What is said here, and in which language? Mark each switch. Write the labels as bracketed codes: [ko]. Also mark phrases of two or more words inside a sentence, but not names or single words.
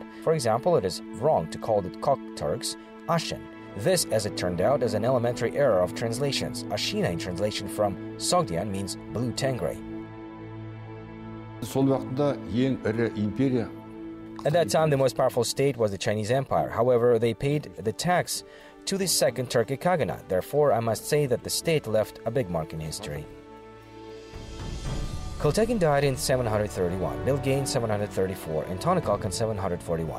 [en] For example, it is wrong to call the Kok Turks Ashin. This, as it turned out, is an elementary error of translations. Ashina in translation from Sogdian means blue tangray. [kk] Сол уақытта ең ірі империя [en] At that time, the most powerful state was the Chinese Empire. However, they paid the tax to the Second Turkic Khaganate. Therefore, I must say that the state left a big mark in history. Kultekin died in 731, Bilge in 734, and Tanykok in 741.